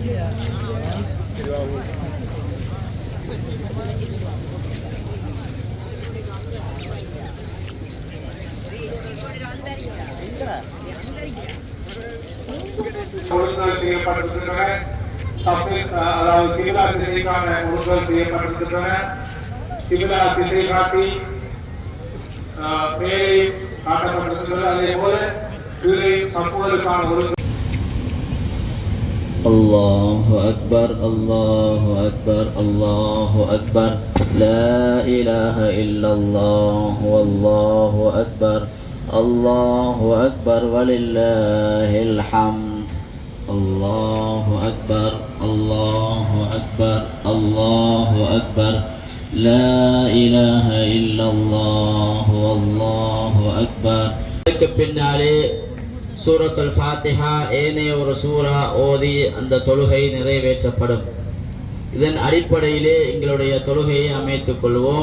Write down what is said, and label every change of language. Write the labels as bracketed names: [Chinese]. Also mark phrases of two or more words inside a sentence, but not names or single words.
[Tamil] ஒழுங்குகள் செய்யப்பட்டிருக்கின்றன. அதாவது கிபிலா திசைக்கான ஒழுங்குகள் செய்யப்பட்டிருக்கின்றன. கிபிலா திசை காட்டி மேலே காட்டப்பட்டிருக்கிறது. அதே போல கீழே சமூகங்களுக்கான ஒழுங்கு. [Arabic] الله أكبر الله أكبر الله أكبر لا إله إلا الله والله أكبر الله أكبر ولله الحمد الله أكبر الله أكبر الله أكبر لا إله إلا الله والله أكبر. [Tamil] பின்னாலே சூரத்துல் ஃபாத்திஹா ஏனைய ஒரு சூரா ஓதி அந்த தொழுகை நிறைவேற்றப்படும். இதன் அடிப்படையிலே எங்களுடைய தொழுகையை அமைத்துக் கொள்வோம்.